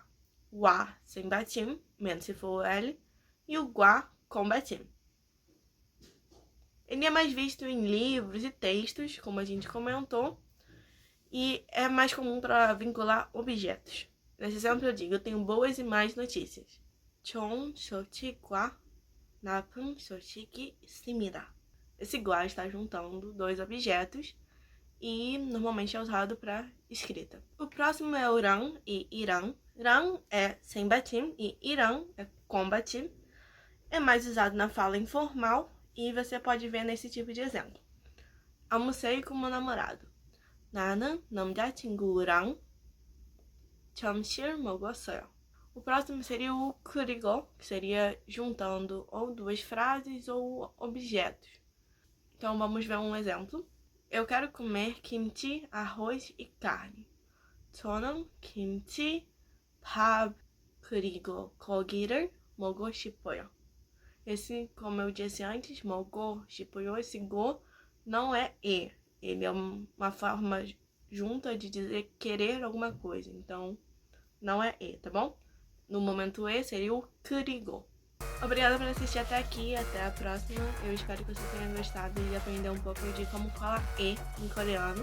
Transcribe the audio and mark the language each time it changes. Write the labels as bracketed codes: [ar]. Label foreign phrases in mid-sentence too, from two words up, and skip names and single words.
[pt] Wa sem batim, menos se for o L, e o gua com batim. Ele é mais visto em livros e textos, como a gente comentou, e é mais comum para vincular objetos. Nesse exemplo eu digo, eu tenho boas e más notícias. [ko] 좋은 소식과 나쁜 소식이 있습니다. [pt] Esse gua está juntando 2 objetos e normalmente é usado para escrita. O próximo é o ran e irão. Ran é sem batim e irão é com batim. É mais usado na fala informal e você pode ver nesse tipo de exemplo. almocei com meu namorado. [ko] 나는 남자친구랑 점심을 먹었어요. [pt] O próximo seria o kurigo, que seria juntando ou duas frases ou objetos. Então vamos ver um exemplo. Eu quero comer kimchi, arroz e carne. [ko] 저는 김치, 밥, 그리고 고기를 먹고 싶어요. [pt] Esse, como eu disse antes, [ko] 먹고 싶어요, [pt] esse go não é e. Ele é uma forma junta de dizer querer alguma coisa. Então, não é e, tá bom? No momento e seria o 그리고. Obrigada por assistir até aqui, até a próxima. Eu espero que você tenha gostado e aprender um pouco de como falar e em coreano.